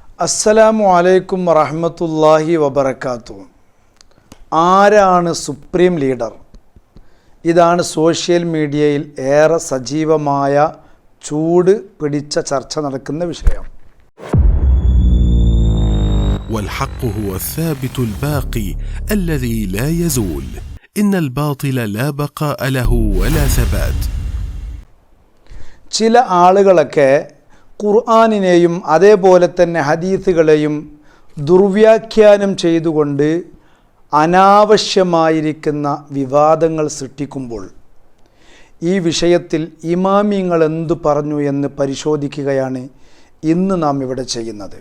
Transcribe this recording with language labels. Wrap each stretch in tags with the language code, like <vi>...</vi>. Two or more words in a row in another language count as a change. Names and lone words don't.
<ar>السلام عليكم ورحمة الله وبركاته.</ar> <ml>ആരാണ്</ml> <en>supreme leader?</en> <ml>ഇതാണ്</ml> <en>social media</en> <ml>ഏറെ സജീവമായ ചൂട് പിടിച്ച ചർച്ച നടക്കുന്ന വിഷയം.</ml> <ar>والحق هو الثابت الباقي الذي لا يزول إن الباطل لا بقاء له ولا ثبات.</ar> <ml>ചില ആളുകളൊക്കെ ഖുർആനിനെയും അതേപോലെ തന്നെ ഹദീസുകളെയും ദുർവ്യാഖ്യാനം ചെയ്തുകൊണ്ട് അനാവശ്യമായിരിക്കുന്ന വിവാദങ്ങൾ സൃഷ്ടിക്കുമ്പോൾ ഈ വിഷയത്തിൽ ഇമാമിങ്ങൾ എന്തു പറഞ്ഞു എന്ന് പരിശോധിക്കുകയാണ് ഇന്ന് നാം ഇവിടെ ചെയ്യുന്നത്.</ml>